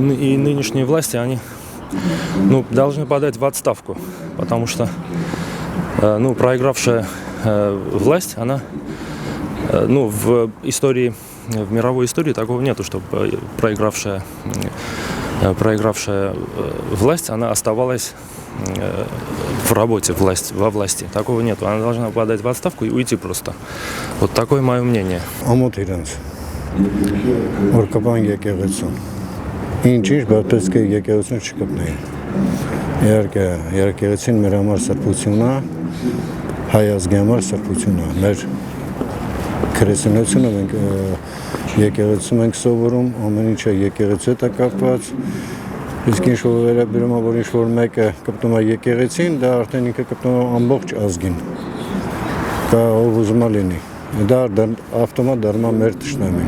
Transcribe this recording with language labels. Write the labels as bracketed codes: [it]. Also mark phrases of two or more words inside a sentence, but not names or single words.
[ru] И нынешние власти, они, ну, должны подать в отставку, потому что, ну, проигравшая власть, она, ну, в истории, в мировой истории такого нету, чтобы проигравшая власть, она оставалась в работе во власти. Такого нету. Она должна подать в отставку и уйти просто. Вот такое мое мнение. [hy] Ամոթ իրենց, որ կպան եկեղեցուն։ Ինչ-ինչ, բայց պետք է եկեղեցուն չկպնեին։ Իհարկե, եկեղեցին մեր համար սրբություն է, հայ ազգի համար սրբություն է։ Մեր քրիստոնեությունը մենք եկեղեցում ենք սովորում, ամեն ինչը եկեղեցու հետ է կապված։ Իսկ ինչ-որ վերաբերում է, որ ինչ-որ մեկը կպտում է եկեղեցին, դա արդեն ինքը կպտում է ամբողջ ազգին։ Դա ով ուզում է լինի։ Դա ավտոմատ դառնում է մեր թշնամին։